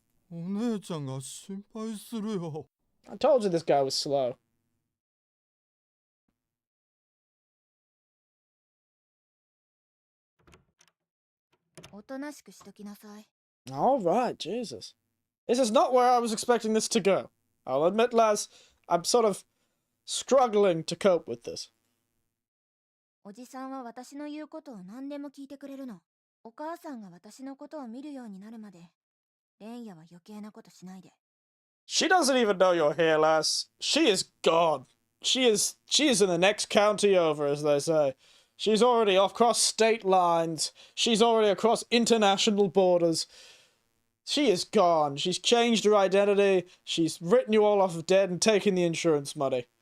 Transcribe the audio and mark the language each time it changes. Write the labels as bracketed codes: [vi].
[ja] お姉ちゃんが心配するよ。 [en] I told you this guy was slow. Alright, Jesus. This is not where I was expecting this to go. I'll admit, lads, I'm sort of struggling to cope with this. [ja] おじさんは私の言うことを何でも聞いてくれるの。お母さんが私のことを見るようになるまで、レンヤは余計なことしないで。 [en] She doesn't even know you're here, lass. She is gone. She is in the next county over, as they say. She's already across state lines. She's already across international borders. She is gone. She's changed her identity. She's written you all off of dead and taken the insurance money.